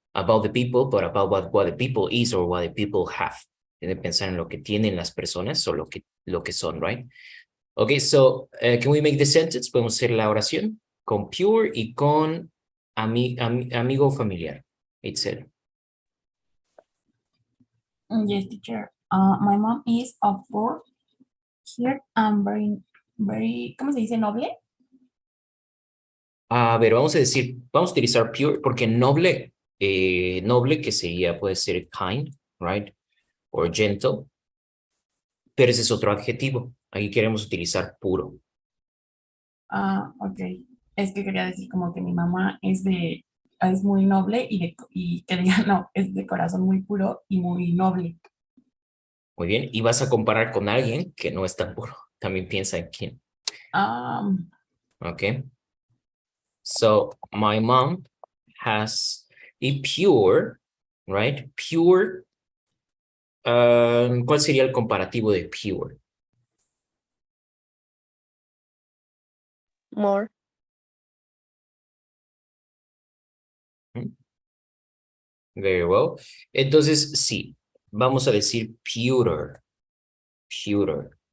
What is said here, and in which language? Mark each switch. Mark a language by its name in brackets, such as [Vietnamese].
[English] about the people, but about what the people is or what the people have. [Spanish] Tiene que pensar en lo que tienen las personas o lo que son, [English] right? Okay, so can we make the sentence? [Spanish] Podemos hacer la oración con pure y con amigo familiar. Itzel. [English] Yes, teacher. My mom is of poor here and very, [Spanish] ¿cómo se dice? [English] Noble. [Spanish] A ver, vamos a utilizar pure porque noble, noble que sería, puede ser kind, [English] right? Or gentle. [Spanish] Pero ese es otro adjetivo. Aquí queremos utilizar puro. Ok. Es que quería decir como que mi mamá es muy noble y que diga, no, es de corazón muy puro y muy noble. Muy bien. Y vas a comparar con alguien que no es tan puro. También piensa en quién. Okay. [English] So my mom has a pure, right? Pure. [Spanish] ¿Cuál sería el comparativo de pure? [English] More. Very well. [Spanish] Entonces, sí, vamos a decir purer. Purer.